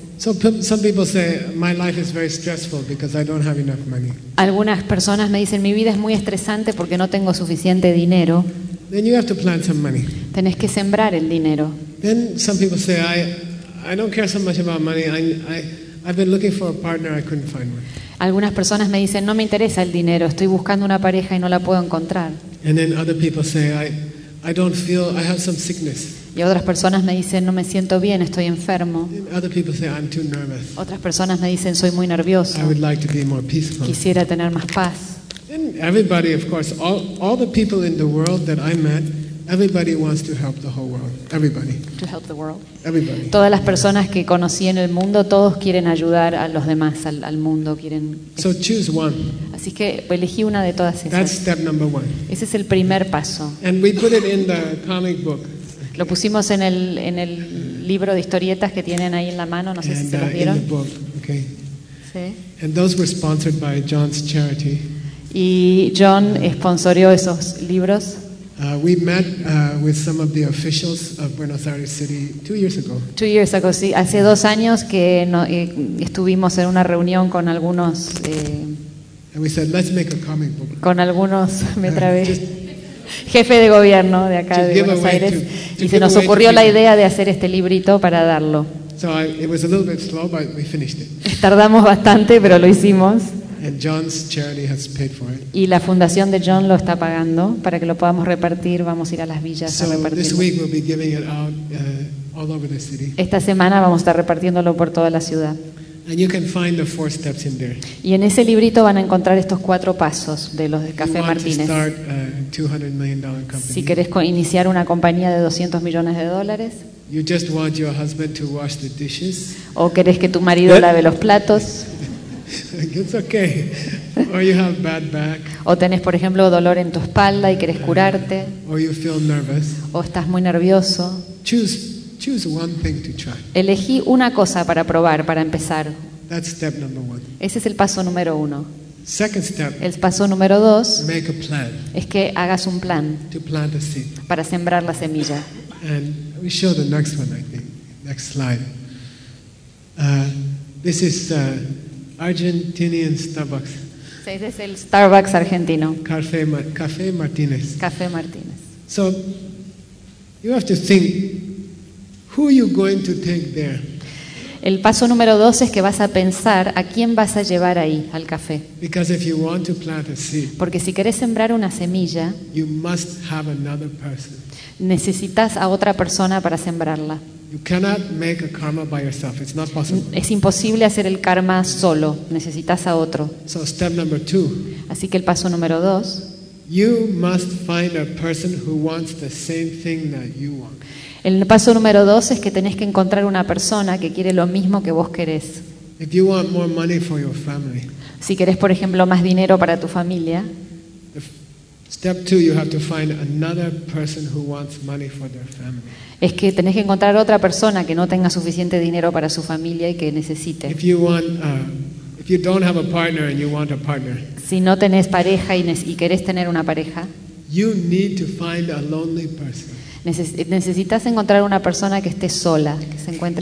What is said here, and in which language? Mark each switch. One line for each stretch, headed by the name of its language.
English: So some people say my life is very stressful because I don't have enough money.
Spanish: Algunas personas me dicen mi vida es muy estresante porque no tengo suficiente dinero.
English: Then you have to plant some money.
Spanish: Tenés que sembrar el dinero.
English: Then some people say I don't care so much about money. I've been looking for a partner, I couldn't find one.
Spanish: Algunas personas me dicen, no me interesa el dinero, estoy buscando una pareja y no la puedo encontrar.
English: And then other people say, I don't feel, I have some sickness.
Spanish: Y otras personas me dicen, no me siento bien, estoy enfermo.
English: And other people say, I'm too nervous.
Spanish: Otras personas me dicen, soy muy nervioso.
English: I would like to be more peaceful.
Spanish: Quisiera tener más paz.
English: And everybody, of course, all the people in the world that I met, everybody wants to help the whole world. Everybody. To help the world. Everybody.
Spanish: Todas las personas que conocí en el mundo, todos quieren ayudar a los demás, al mundo, quieren.
English: So choose one.
Spanish: Así que elegí una de todas esas.
English: That's step number one.
Spanish: Ese es el primer paso.
English: And we put it in the comic book.
Spanish: Lo pusimos en el libro de historietas que tienen ahí en la mano, no sé si se los vieron.
English: In the book, okay.
Spanish: Sí.
English: And those were sponsored by John's charity.
Spanish: Y John sponsorió esos libros.
English: We met with some of the officials of Buenos Aires City 2 years ago. 2 years ago,
Spanish: sí, hace 2 años que estuvimos en una reunión con algunos.
English: And we said, let's make a comic book.
Spanish: Con algunos, me trabé. Jefe de gobierno de acá de Buenos Aires, y se nos ocurrió la idea de hacer este librito para darlo.
English: So it was a little bit slow, but we finished it.
Spanish: Tardamos bastante, pero lo hicimos.
English: And John's charity has paid for it.
Spanish: Y la fundación de John lo está pagando para que lo podamos repartir. Vamos a ir a las villas
English: so
Spanish: a repartirlo.
English: This week we'll be giving it out, all over the city.
Spanish: Esta semana vamos a estar repartiéndolo por toda la ciudad.
English: And you can find the 4 steps in there.
Spanish: Y en ese librito van a encontrar estos 4 pasos de los de Café
English: you
Spanish: Martínez.
English: To start a $200 million company.
Spanish: Si querés iniciar una compañía de 200 millones de dólares.
English: You just want your husband to wash the dishes.
Spanish: O querés que tu marido lave los platos.
English: It's okay. Or you have bad back.
Spanish: O tenés, por ejemplo, dolor en tu espalda y querés curarte.
English: Or you feel nervous.
Spanish: O estás muy nervioso.
English: Choose one thing to try.
Spanish: Elegí una cosa para probar, para empezar.
English: That's step number one.
Spanish: Ese es el paso número uno.
English: Second step.
Spanish: El paso número dos.
English: Make a plan.
Spanish: Es que hagas un plan.
English: To plant a seed.
Spanish: Para sembrar la semilla.
English: And we show the next one, I think. Next slide. This is. Argentinian Starbucks.
Spanish: Sí, ese es el Starbucks argentino.
English: Café Martínez.
Spanish: Café Martínez.
English: So you have to think who you going to take there.
Spanish: El paso número dos es que vas a pensar a quién vas a llevar ahí, al café.
English: Because if you want to plant a seed,
Spanish: porque si querés sembrar una semilla,
English: you must have another person.
Spanish: Necesitas a otra persona para sembrarla.
English: You cannot make a karma by yourself. It's not possible.
Spanish: Es imposible hacer el karma solo. Necesitas a otro.
English: So step number two,
Spanish: así que el paso número dos,
English: you must find a person who wants the same thing that you want.
Spanish: El paso número dos es que tenés que encontrar una persona que quiere lo mismo que vos querés.
English: If you want more money for your family,
Spanish: si querés, por ejemplo, más dinero para tu familia,
English: step two, you have to find another person who wants money for their family.
Spanish: Es que tenés que encontrar otra persona que no tenga suficiente dinero para su familia y que necesite.
English: If you want, if you don't have a partner and you want a partner,
Spanish: si no tenés pareja y querés tener una pareja,
English: you need to find a lonely person.
Spanish: Necesitas encontrar una persona que esté sola, que se encuentre